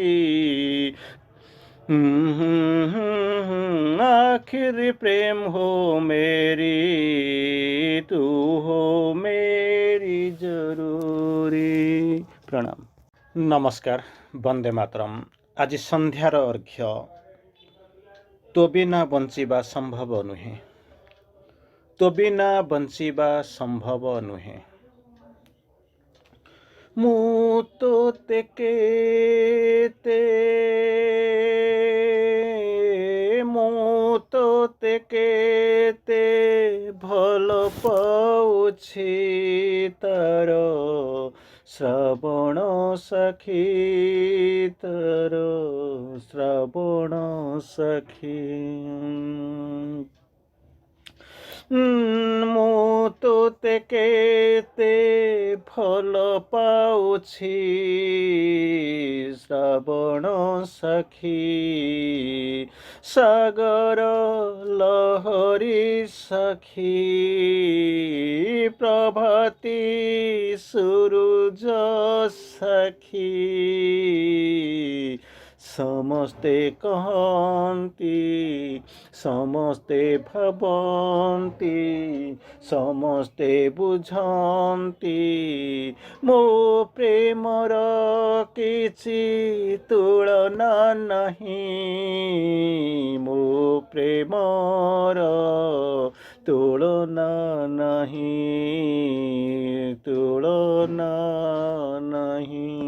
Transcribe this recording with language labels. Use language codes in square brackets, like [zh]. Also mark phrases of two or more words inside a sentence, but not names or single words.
[hi] आखिरी प्रेम हो मेरी, तू हो मेरी जरूरी। प्रणाम। नमस्कार। वंदे मातरम। [or] ଆଜ ସନ୍ଧ୍ୟାର ଅର୍ଘ୍ୟ। ତୋ ବିନା ବଞ୍ଚିବା ସମ୍ଭବ ନୁହେ, ତୋ ବିନା ବଞ୍ଚିବା ସମ୍ଭବ ନୁହେ। ମୁ ତୋତେ କେତେ, ମୁ ତୋତେ କେତେ ଭଲ ପାଉଛି ତାର ଶ୍ରାବଣ ସଖୀ, ତାର ଶ୍ରାବଣ ସଖୀ। ମୁ ତୋତେ କେତେ ଭଲ ପାଉଛି ଶ୍ରାବଣ ସଖୀ। ସାଗର ଲହରୀ ସଖୀ, ପ୍ରଭାତୀ ସୂରଜ ସଖୀ। ସମସ୍ତେ କହନ୍ତି, ସମସ୍ତେ ଭାବନ୍ତି, ସମସ୍ତେ ବୁଝନ୍ତି ମୋ ପ୍ରେମର କିଛି ତୁଳନା ନହିଁ, ମୋ ପ୍ରେମର ତୁଳନା ନହିଁ, ତୁଳନା ନହିଁ।